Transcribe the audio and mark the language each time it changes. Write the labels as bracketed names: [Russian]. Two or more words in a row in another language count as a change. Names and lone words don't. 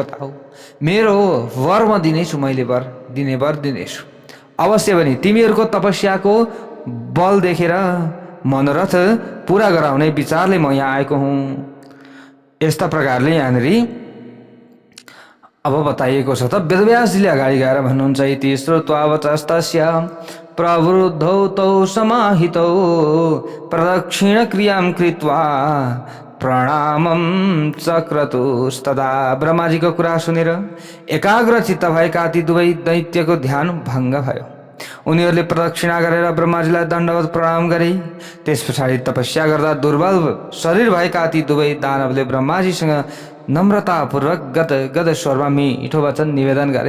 [Nepali] बताऊ, मेरो वर म दिनेछु, मैले वर दिनेछु अवश्य पनि। तिमीहरूको तपस्याको बल देखेर मनोरथ पूरा गराउने विचारले म यहाँ आएको हुँ। यस्ता प्रकारले यहाँनिर अब बताइएको छ। त वेदव्यासजीले अगाडि गएर भन्नुहुन्छ, [Sanskrit] इति श्रुत्वा वचस्तस्य प्रवृद्धौ तौ समाहितौ प्रदक्षिण क्रियां कृत्वा प्रणामं चक्रतुस्तदा। [Nepali] ब्रह्माजीको कुरा सुनेर एकाग्र चित्त भएका ती दुवै दैत्यको ध्यान भङ्ग भयो। उनीहरूले प्रदक्षिणा गरेर ब्रह्माजीलाई दण्डवत प्रणाम गरे। त्यस पछाडि तपस्या गर्दा दुर्बल शरीर भएका ती दुवै दानवले ब्रह्माजीसँग नम्रतापूर्वक गद स्वरमा मिठो वचन निवेदन गरे।